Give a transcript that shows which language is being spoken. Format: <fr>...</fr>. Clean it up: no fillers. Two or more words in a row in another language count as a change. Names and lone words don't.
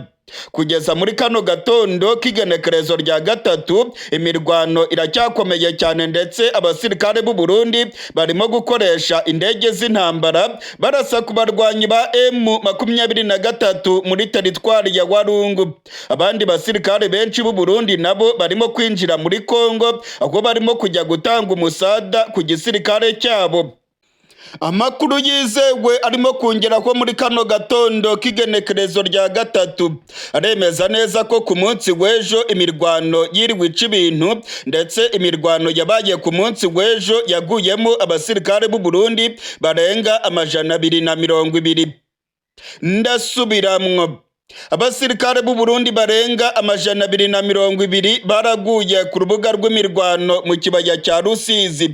<rn>Kugeza muri kano gatondo k'igenekerezo rya gatatu imirwano iracyakomeye cyane, ndetse abasirikare b'u Burundi barimo gukoresha indege z'intambara barasa ku barwanyi ba M23 muri teritwari ya Warungu. Abandi basirikare benshi b'u Burundi nabo barimo kwinjira muri Kongo, aho barimo kujya gutanga umusada ku gisirikare cyabo. Amakuru yizewe arimo kongera ko muri kano gatondo k'igenekerezo rya gatatu aremeza neza ko ku munsi w'ejo imirwano yiriwe ica ibintu, ndetse imirwano yabaye ku munsi w'ejo yaguyemo abasirikare b'u Burundi barenga 220. Ndasubiramwo, abasirikare b'u Burundi barenga 220 baraguye ku rubuga rw'imirwano mu kibaya cya Rusizi.</rn>